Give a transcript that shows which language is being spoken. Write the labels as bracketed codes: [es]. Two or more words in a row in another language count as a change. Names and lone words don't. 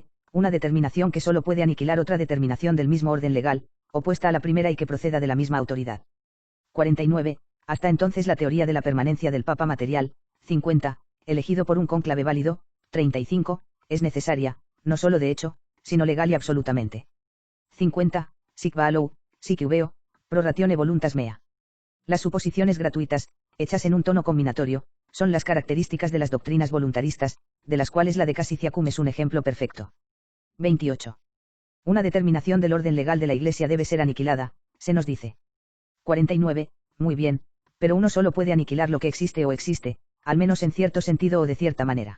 [es] Una determinación que solo puede aniquilar otra determinación del mismo orden legal, opuesta a la primera y que proceda de la misma autoridad. 49. Hasta entonces la teoría de la permanencia del Papa material, 50, elegido por un cónclave válido, 35, es necesaria, no solo de hecho, sino legal y absolutamente. 50, [la] sic valo, sic uveo, pro ratione voluntas mea. [es] Las suposiciones gratuitas, hechas en un tono combinatorio, son las características de las doctrinas voluntaristas, de las cuales la de Cassiciacum es un ejemplo perfecto. 28. Una determinación del orden legal de la Iglesia debe ser aniquilada, se nos dice. 49, muy bien, pero uno solo puede aniquilar lo que existe o existe, al menos en cierto sentido o de cierta manera.